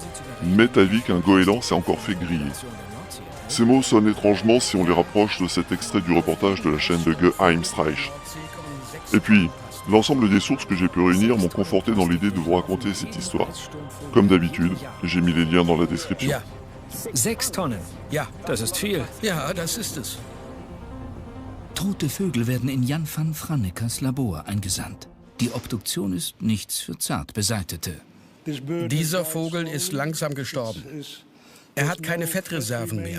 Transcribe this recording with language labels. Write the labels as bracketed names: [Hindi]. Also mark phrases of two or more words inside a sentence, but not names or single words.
[French] Mets ta vie qu'un goéland s'est encore fait griller. Ces mots sonnent étrangement si on les rapproche de cet extrait du reportage de la chaîne de Geheimstreich. Et puis, l'ensemble des sources que j'ai pu réunir m'ont conforté dans l'idée de vous raconter cette histoire. Comme d'habitude, j'ai mis les liens dans la description. [German] Ja. 6 Tonnen. Ja. Das ist viel. Ja, das ist es. Tote Vögel werden in Jan van Franeckers Labor eingesandt. Die Obduktion ist nichts für Zartbeseitete. Dieser Vogel ist langsam gestorben. Er hat keine Fettreserven mehr.